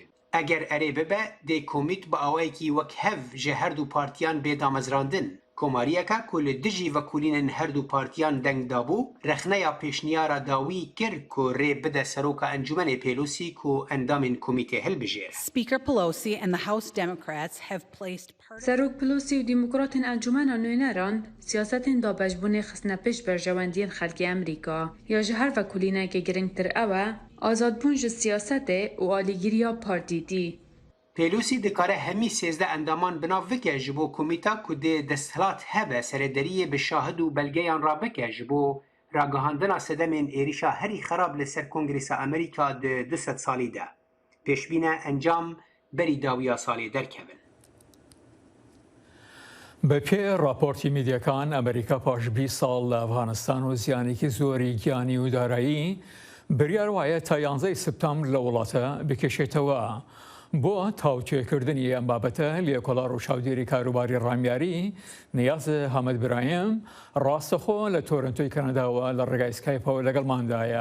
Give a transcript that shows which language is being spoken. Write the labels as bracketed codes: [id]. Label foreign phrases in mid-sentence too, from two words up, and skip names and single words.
[ku] Eger erê bibe, dê komît bi awayekî wek hev ji her du partiyan bêdamezrandin. Komariyeka ku li dijî vekûlînên her du partiyan deng dabû, rexneya pêşniyara dawî kir ku rê bide seroka Encûmenê Pelosi ku endamên komîtê hilbijêre. [en] Speaker Pelosi and the House Democrats have placed [ku] Serok Pelosi û Demokratên Encûmena Nûneran siyasetên dabêjbûnê xistine pêş berjewendiyên xelkê Amerîka ya ji her vekûlînekê girîngtir ew e, azadbûn ji siyasetê û alîgiriya partîdî. Pelosi dikare hemî sêzde endaman binav bike ji bo komîta ku dê desthilat hebe serêderiyê bi şahid û belgeyan rabike ji bo ragihandina sedemên êrişa herî xerab li ser Kongrêsa Amerîka di 200 salî de. Pêşbîne encam berî dawiya salê derkevin. [ckb] بە پێ راپۆرتی میدیەکان ئەمریکا پاش 20 ساڵ لە ئەفغانستان و زیانێکی زۆری گیانی و دارایی بریار وایە تا 11 سپتامبر لە وڵاتە بکێشێتەوە. بۆ تاوتێکردنی ئەم بابەتە لێکۆڵا ڕووچاودێری کاروباری ڕامیاری نیاز هەمەد برایم ڕاستەخۆ لە تۆرنتۆی کەنەداوە لە ڕێگای سکایپەوە لەگەڵماندایە.